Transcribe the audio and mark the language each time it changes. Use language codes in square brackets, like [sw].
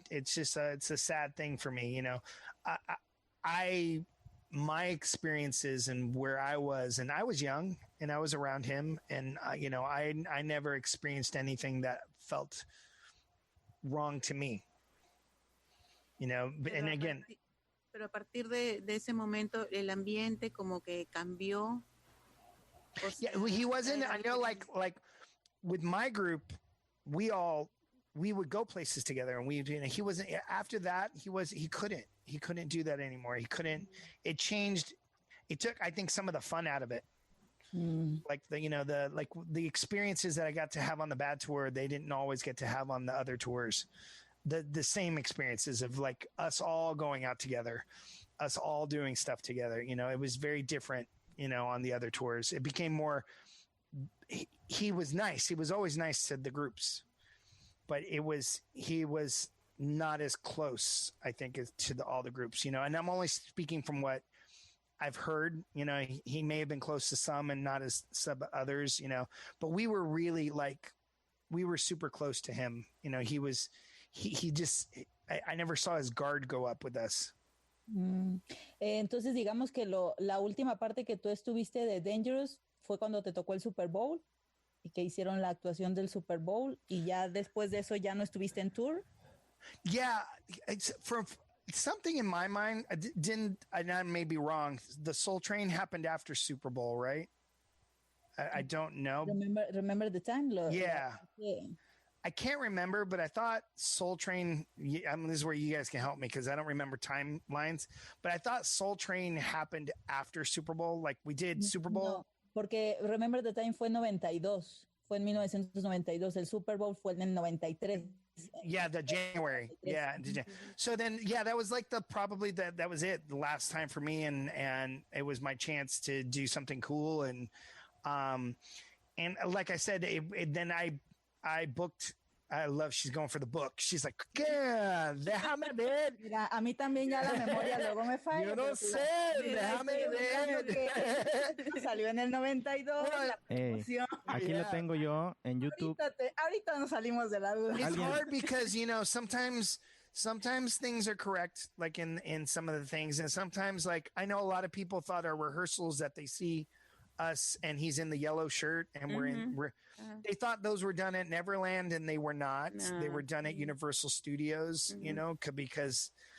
[en] It's just it's a sad thing for me, you know. My experiences and where I was, and I was young and I was around him, and you know, I never experienced anything that felt wrong to me, you know. And again, [es] pero a partir de ese momento el ambiente como que cambió. [en] Yeah, he wasn't, I know, like with my group, we would go places together, and you know, he wasn't, after that, he couldn't do that anymore. It changed. It took, I think, some of the fun out of it. Like the experiences that I got to have on the Bad Tour, they didn't always get to have on the other tours. The same experiences of like us all going out together, us all doing stuff together. You know, it was very different, you know, on the other tours. It became more, he was nice. He was always nice to the groups, but he was not as close, I think, as to all the groups, you know. And I'm only speaking from what I've heard. You know, he may have been close to some and not as some others, you know. But we were really we were super close to him. You know, he just, I never saw his guard go up with us. [es] Entonces, digamos que la última parte que tú estuviste de Dangerous fue cuando te tocó el Super Bowl y que hicieron la actuación del Super Bowl, y ya después de eso ya no estuviste en tour. [en] Yeah, it's for something in my mind. I may be wrong. The Soul Train happened after Super Bowl, right? I don't know. Remember the time? Yeah. I can't remember, but I thought Soul Train, I mean, this is where you guys can help me because I don't remember timelines, but I thought Soul Train happened after Super Bowl. Like we did Super Bowl. [es] No, porque Remember the Time fue en 92. Fue en 1992. El Super Bowl fue en el 93. [en] Yeah, the January. Yeah. So then, yeah, that was like probably that was it, the last time for me, and it was my chance to do something cool, and like I said, then I booked. I love. She's going for the book. She's like, yeah, [es] déjame ver. Mira, a mí también ya la memoria luego me falla. Yo no sé, déjame ver. Salió en el 92. Aquí lo tengo yo en YouTube. Ahorita nos salimos de la duda. [en] It's hard because, you know, sometimes things are correct, like in some of the things, and sometimes, like, I know a lot of people thought our rehearsals that they see us and he's in the yellow shirt and they thought those were done at Neverland, and they were not. No. They were done at Universal Studios, you know, because